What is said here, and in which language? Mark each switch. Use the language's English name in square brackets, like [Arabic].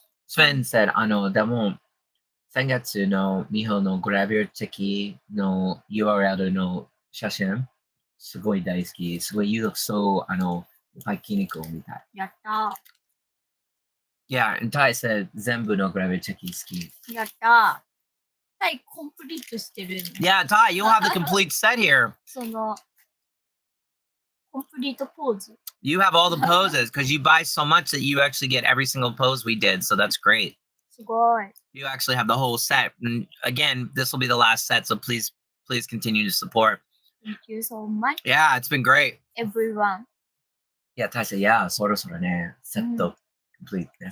[English] Sven said, [Japanese] でも、3月のMihoのグラビアチェキの URL の写真、すごい大好き。すごい、 [English] you look so, [Japanese] いっぱい筋肉を見たい。やったー。 [English] Yeah, and Tai said, [Japanese] 全部のグラビアチェキ好き。やったー。タイコンプリートしてる。 [English] Yeah, Tai, you'll have the complete set here. [Japanese] その、コンプリートポーズ。 [English] You have all the poses because you buy so much that you actually get every single pose we did. So that's great. [Japanese] すごい。 [English] You actually have the whole set. And again, this will be the last set. So please continue to support. Thank you so much. Yeah, it's been great. Everyone. Yeah, Tai said, yeah, [Japanese] そろそろね、セット [English] complete [Japanese] ね。